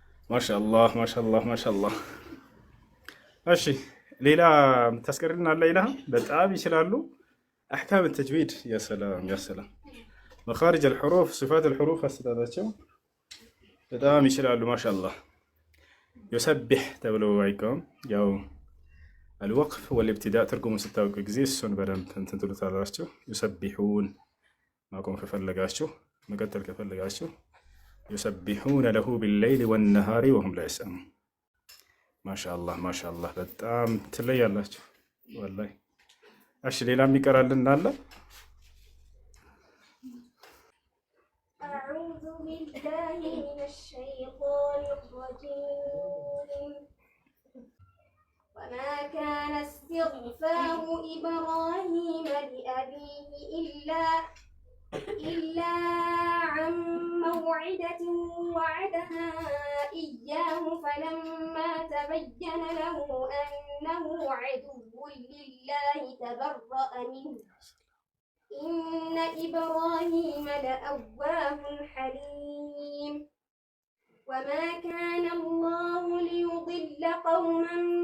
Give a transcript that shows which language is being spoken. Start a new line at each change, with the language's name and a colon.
Arabic: ما شاء الله ما شاء الله ما شاء الله. أشي ليلى تذكرنا الليلة بتعب يشلالو أحكام التجويد. يا سلام يا سلام. مخارج الحروف صفات الحروف أستاذاتهم
Amharic: በጣም ይችላሉ። ማሻአላህ
Arabic: يسبح
Amharic: ተብሎ አይቆም። ያው
Arabic: الوقف والابتداء
Amharic: ትርጉሙን ስታውቁ ጊዜ እሱን በደንብ እንትን ትሉታላችሁ።
Arabic: يسبحون
Amharic: ማቆም ከፈለጋችሁ መቀጠል ከፈለጋችሁ
Arabic: يسبحون له بالليل والنهار وهم لا يسأمون።
Amharic: ማሻአላህ ማሻአላህ በጣም ትለያላችሁ ወላሂ። እሺ ሌላ የሚቀራልን አለ?
Arabic: أعوذ بالله من الشيطان الرجيم. وما كان استغفار إبراهيم لأبيه إلا عن موعدة وعدها إياه فلما تبين له أنه عدو لله تبرأ منه إن إبراهيم لأواه حليم وما كان الله ليضل قوما